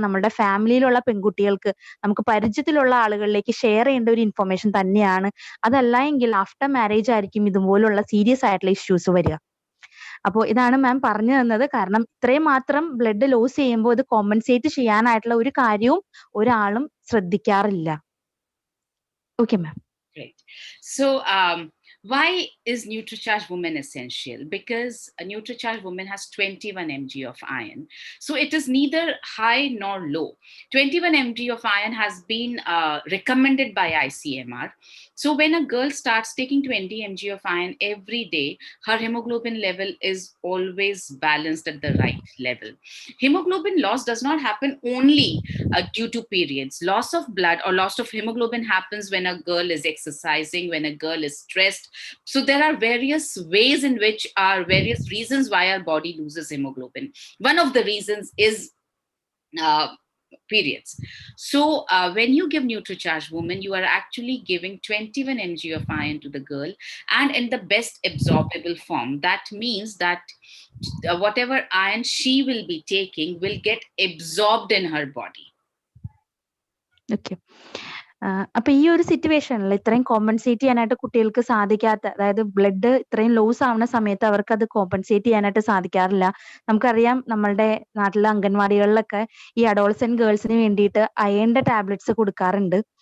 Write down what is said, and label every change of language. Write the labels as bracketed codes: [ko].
[ml] നമ്മുടെ ഫാമിലിയിലുള്ള പെൺകുട്ടികൾക്ക്, നമുക്ക് പരിചയത്തിലുള്ള ആളുകളിലേക്ക് ഷെയർ ചെയ്യേണ്ട ഒരു ഇൻഫർമേഷൻ തന്നെയാണ്. അതല്ല എങ്കിൽ ആഫ്റ്റർ മാരേജ് ആയിരിക്കും ഇതുപോലുള്ള സീരിയസ് ആയിട്ടുള്ള ഇഷ്യൂസ് വരിക. അപ്പോൾ ഇതാണ് മാം പറഞ്ഞു തന്നത്. കാരണം ഇത്രയും മാത്രം ബ്ലഡ് ലോസ് ചെയ്യുമ്പോൾ ഇത് കോമ്പൻസേറ്റ് ചെയ്യാനായിട്ടുള്ള ഒരു കാര്യവും ഒരാളും ശ്രദ്ധിക്കാറില്ല. [en] Okay ma'am. Great. So why is Nutricharge Women essential? Because a Nutricharge Women has 21 mg of iron. So it is neither high nor low. 21 mg of iron has been recommended by ICMR. So when a girl starts taking 20 mg of iron every day, her hemoglobin level is always balanced at the right level. Hemoglobin loss does not happen only due to periods. Loss of blood or loss of hemoglobin happens when a girl is exercising, when a girl is stressed. So there are various ways in which various reasons why our body loses hemoglobin. One of the reasons is periods. So when you give Nutricharge Woman, you are actually giving 21 mg of iron to the girl, and in the best absorbable form. That means that whatever iron she will be taking will get absorbed in her body. Okay. [ml] അപ്പൊ ഈ ഒരു സിറ്റുവേഷനിൽ ഇത്രയും compensate ചെയ്യാനായിട്ട് കുട്ടികൾക്ക് സാധിക്കാത്ത, അതായത് blood ഇത്രയും ലോസ് ആവുന്ന സമയത്ത് അവർക്ക് അത് കോമ്പൻസേറ്റ് ചെയ്യാനായിട്ട് സാധിക്കാറില്ല. നമുക്കറിയാം നമ്മളുടെ നാട്ടിലെ അംഗൻവാടികളിലൊക്കെ ഈ അഡോളസെന്റ് ഗേൾസിന് വേണ്ടിയിട്ട് അയണിന്റെ ടാബ്ലറ്റ്സ് കൊടുക്കാറുണ്ട്.